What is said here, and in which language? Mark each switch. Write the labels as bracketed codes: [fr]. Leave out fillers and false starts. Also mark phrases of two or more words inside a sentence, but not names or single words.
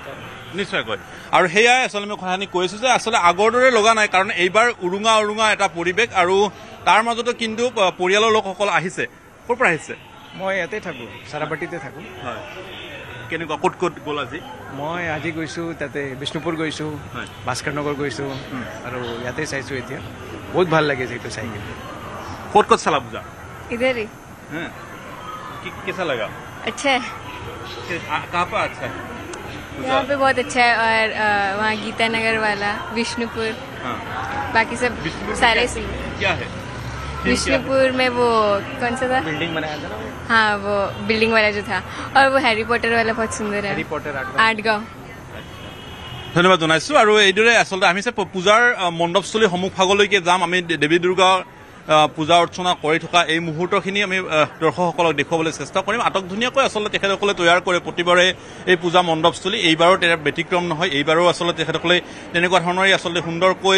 [as] নিশ্চয়কৈ আৰু সেয়াই আচলতে মই কথাখিনি কৈছোঁ যে আচলতে আগৰ দৰে লগা নাই কাৰণ এইবাৰ উৰুঙা এটা পৰিৱেশ আৰু তাৰ মাজতো কিন্তু পৰিয়ালৰ লোকসকল আহিছে ক'ৰ পৰা আহিছে মই ইয়াতে থাকোঁ চাৰাবাটিতে থাকোঁ হয় কেনেকুৱা ক'ত গ'ল আজি মই আজি গৈছোঁ তাতে বিষ্ণুপুৰ গৈছোঁ ভাস্কৰ নগৰ গৈছোঁ আৰু ইয়াতে চাইছোঁ এতিয়া বহুত ভাল লাগে যিহেতু চাই কিনে [hi] ক'ত चला पूजा इधर ही कैसा लगा अच्छा है कहाँ पर अच्छा है यहाँ पे बहुत अच्छा है और वहाँ गीता नगर वाला विष्णुपुर बाकी सब सारे क्या है विष्णुपुर में वो कौन सा था बिल्डिंग बनाया था ना हाँ वो बिल्डिंग वाला जो था और वो हैरी पॉटर वाला बहुत सुंदर है हैरी पॉटर 8 गाँव [as] ধন্যবাদ জনাইছোঁ আৰু এইদৰে আচলতে আমি পূজাৰ মণ্ডপস্থলীৰ সন্মুখভাগলৈকে যাম আমি দেৱী দুৰ্গা পূজা অৰ্চনা কৰি থকা এই মুহূৰ্তখিনি আমি দৰ্শকসকলক দেখুৱাবলৈ চেষ্টা কৰিম আটকধুনীয়াকৈ আচলতে তেখেতসকলে তৈয়াৰ কৰে প্ৰতিবাৰে এই পূজা মণ্ডপস্থলী এইবাৰো তাৰ ব্যতিক্ৰম নহয় এইবাৰো আচলতে তেখেতসকলে তেনেকুৱা ধৰণৰে আচলতে সুন্দৰকৈ